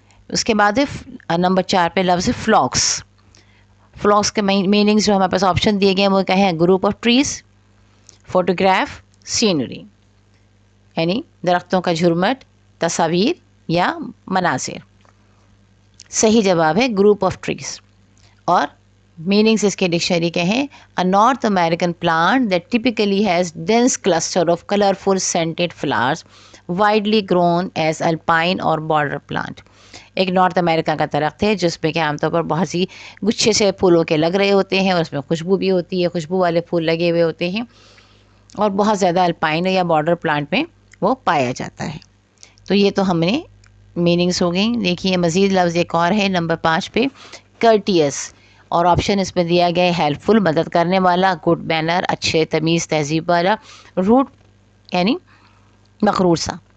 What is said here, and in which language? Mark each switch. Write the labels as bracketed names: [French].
[Urdu] اس کے بعد ہے نمبر 4 پہ لفظ فلاکس. فلاکس کے میننگز جو ہمارے پاس آپشن دیے گئے ہیں وہ کیا ہیں؟ Group of trees, photograph, scenery. یعنی درختوں کا جھرمٹ، تصاویر یا مناظر. صحیح جواب ہے گروپ آف ٹریز. اور میننگس اس کے ڈکشنری کے ہیں [English] a North American plant that typically has dense cluster of colorful scented flowers widely grown as alpine or border plant. [Urdu] ایک نارتھ امریکہ کا درخت ہے جس پہ کہ عام طور پر بہت سی گچھے سے پھولوں کے لگ رہے ہوتے ہیں، اور اس میں خوشبو بھی ہوتی ہے، خوشبو والے پھول لگے ہوئے ہوتے ہیں، اور بہت زیادہ الپائن یا بارڈر پلانٹ میں وہ پایا جاتا ہے. تو یہ تو ہم نے میننگس ہو گئیں. دیکھیے مزید لفظ ایک اور ہے نمبر 5 پہ کرٹیس، اور آپشن اس میں دیا گیا ہے ہیلپ فل مدد کرنے والا، گڈ مینر اچھے تمیز تہذیب والا، روڈ یعنی مغرور سا.